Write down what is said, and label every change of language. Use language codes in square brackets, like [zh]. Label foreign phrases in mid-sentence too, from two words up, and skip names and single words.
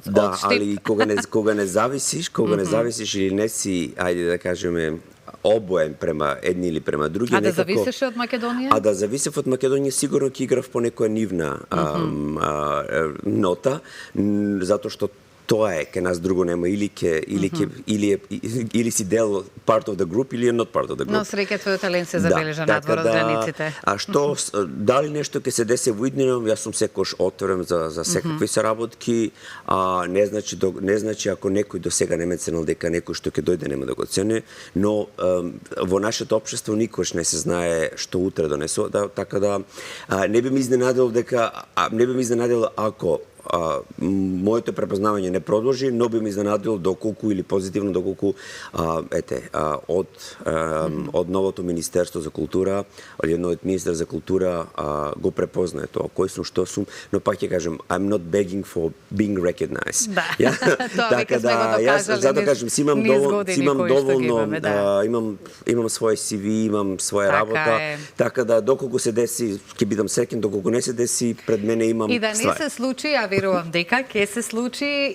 [mk] Да, али кога не зависиш или не си, ајде да кажеме, обоен према едни или према други. А да зависеше од Македонија? А да зависев од Македонија, сигурно ќе играв по некоја нивна нота, затоа што тоа е, ке нас друго нема, или си дел [en] part of the group, [mk] или [en] not part of the group. [mk] Но среќа твојот талент се забележа надвор од границите. А што, дали нешто ќе се деси во иднина, јас сум секош отворен за секакви соработки, не значи ако некој до сега не ме ценил дека некој што ќе дојде нема да го цени, но во нашето општество никош не се знае што утре донесува, така да не би ме изненадило ако моето препознавање не продолжи, но би ме изненадило доколку или позитивно доколку од новото Министерство за култура, или новиот министер за култура го препознае тоа кој сум, што сум, но пак ќе кажем [en] I'm not begging for being recognized. [mk] Да. Така да јас затоа кажем имам доволно, имам свој CV, имам своја работа, така да доколку се деси ќе бидам среќен, доколку не се деси пред мене имам и да не се случи, верувам дека ќе се случи.